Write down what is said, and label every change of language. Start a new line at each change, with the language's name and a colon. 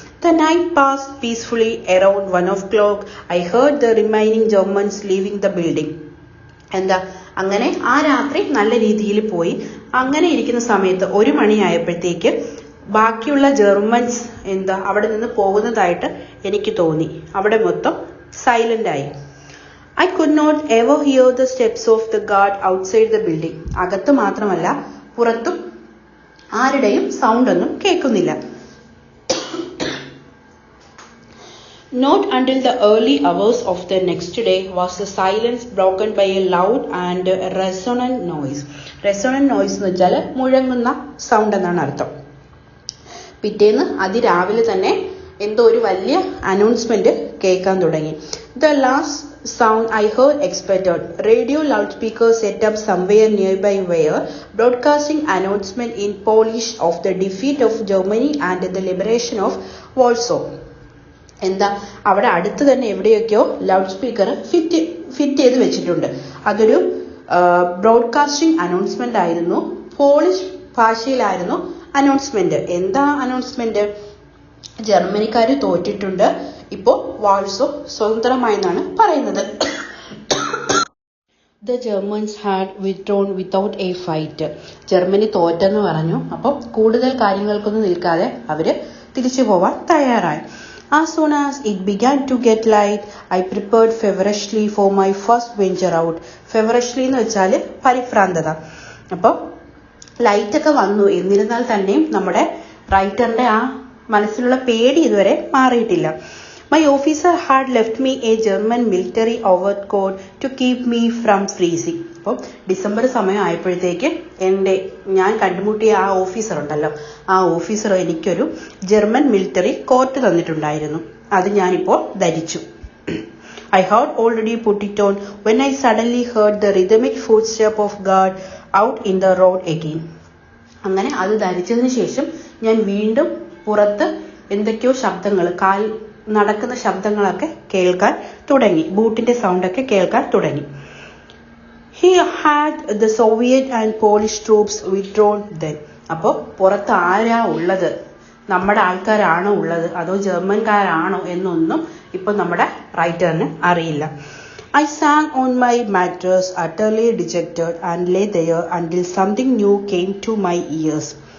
English: The night passed peacefully. Around 1 o'clock, I heard the remaining Germans leaving the building.
Malayalam: എന്താ അങ്ങനെ ആ രാത്രി നല്ല രീതിയിൽ പോയി. അങ്ങനെ ഇരിക്കുന്ന സമയത്ത് 1 മണിയായപ്പോഴത്തേക്ക് ബാക്കിയുള്ള ജർമ്മൻസ് അവിടെ നിന്ന് പോകുന്നതായിട്ട് എനിക്ക് തോന്നി. അവിടെ മൊത്തം സൈലന്റ് ആയി.
English: I could not ever hear the steps of the guard outside the building.
Malayalam: അകത്ത് മാത്രമല്ല പുറത്തും ആരുടെയും സൗണ്ട് ഒന്നും കേൾക്കുന്നില്ല.
English: Not until the early hours of the next day was the silence broken by a loud and resonant noise. Resonant noise
Malayalam: എന്ന് വെച്ചാൽ മുഴങ്ങുന്ന sound എന്നാണ് അർത്ഥം. പിറ്റേന്ന് അതിരാവിലെ തന്നെ എന്തോ ഒരു വലിയ അനൗൺസ്മെന്റ് കേൾക്കാൻ തുടങ്ങി.
English: The last sound I heard expected. Radio loudspeakers set up somewhere nearby were broadcasting announcement in Polish of the defeat of Germany and the liberation of Warsaw.
Malayalam: എന്താ അവിടെ അടുത്ത് തന്നെ എവിടെയൊക്കെയോ ലൗഡ് സ്പീക്കർ ഫിറ്റ് ചെയ്ത് വെച്ചിട്ടുണ്ട്. അതൊരു ബ്രോഡ്കാസ്റ്റിംഗ് അനൗൺസ്മെന്റ് ആയിരുന്നു. Polish ഭാഷയിലായിരുന്നു announcement. എന്താ അനൗൺസ്മെന്റ്? ജർമ്മനിക്കാർ തോറ്റിട്ടുണ്ട്, ഇപ്പോ വാൾസോ സ്വതന്ത്രമായെന്നാണ് പറയുന്നത്.
English: The Germans had withdrawn without a fight.
Malayalam: Germany തോറ്റെന്ന് പറഞ്ഞു. അപ്പോൾ കൂടുതൽ കാര്യങ്ങൾക്കൊന്നും നിൽക്കാതെ അവര് തിരിച്ചു പോവാൻ തയ്യാറായി.
English: As soon as it began to get light, I prepared feverishly for my first venture out.
Malayalam: Feverishly എന്ന് വെച്ചാൽ പരിഭ്രാന്തത. അപ്പോൾ ലൈറ്റ് ഒക്കെ വന്നു. എന്നിരുന്നാൽ തന്നെയും നമ്മുടെ റൈറ്ററിന്റെ ആ മനസ്സിലുള്ള പേടി ഇതുവരെ മാറിയിട്ടില്ല.
English: My officer had left me a German military overcoat to keep me from freezing.
Malayalam: അപ്പോൾ ഡിസംബർ സമയം ആയപ്പോഴത്തേക്ക് ഞാൻ കണ്ടുമുട്ടിയ ആ ഓഫീസർ ഉണ്ടല്ലോ, ആ ഓഫീസർ എനിക്കൊരു ജർമ്മൻ മിലിറ്ററി കോട്ട് തന്നിട്ടുണ്ടായിരുന്നു. അത് ഞാനിപ്പോൾ ധരിച്ചു.
English: I had already put it on when I suddenly heard the rhythmic footstep of guard out in the road again.
Malayalam: അങ്ങനെ അത് ധരിച്ചതിന് ശേഷം ഞാൻ വീണ്ടും പുറത്ത് എന്തൊക്കെയോ ശബ്ദങ്ങൾ, കാൽ നടക്കുന്ന ശബ്ദങ്ങളൊക്കെ കേൾക്കാൻ തുടങ്ങി. ബൂട്ടിന്റെ സൗണ്ടൊക്കെ കേൾക്കാൻ തുടങ്ങി.
English: He had the Soviet and Polish troops withdrawn then.
Malayalam: അപ്പോൾ പുറത്ത് ആരാ ഉള്ളത്? നമ്മുടെ ആൾക്കാരാണോ ഉള്ളത് അതോ ജർമ്മൻകാരാണോ എന്നൊന്നും ഇപ്പൊ നമ്മുടെ റൈറ്ററിന് അറിയില്ല.
English: I sank on my mattress utterly dejected and lay there until something new came to my ears.